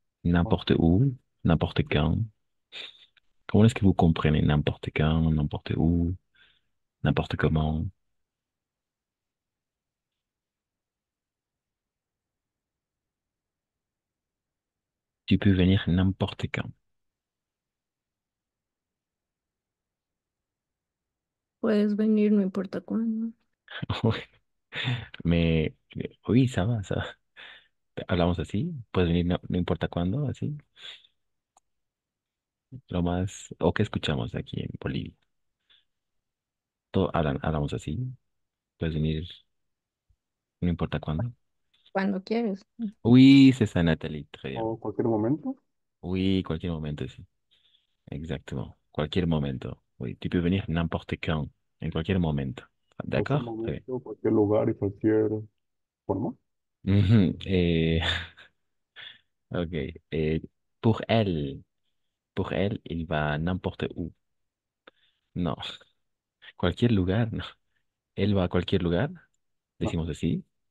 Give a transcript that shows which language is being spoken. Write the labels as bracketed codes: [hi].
[fr] N'importe où, n'importe quand. Comment est-ce que vous comprenez n'importe quand, n'importe où, n'importe comment? Tu peux venir n'importe quand. [es] Puedes venir no importa cuándo. [fr] Oui. Mais oui, ça va, ça va. [es] Hablamos así. Puedes venir no importa cuándo, así. Lo más, o qué escuchamos aquí en Bolivia. Hablamos así. Puedes venir no importa cuándo. Cuando quieres. [fr] Oui, c'est ça, Nathalie. Très bien. [es] o cualquier momento. [fr] Oui, [es] cualquier momento, sí. [fr] Exactement. [es] Cualquier momento. [fr] Oui, tu peux venir n'importe quand, [es] en cualquier momento. Cualquier [fr] D'accord? Très bien. [es] momento, cualquier lugar y cualquier forma. Mhm. Ok. [fr] Et pour elle, pour elle, il va n'importe où. [es] Non. Cualquier lugar, no. Él va a cualquier lugar. No, Decimos así.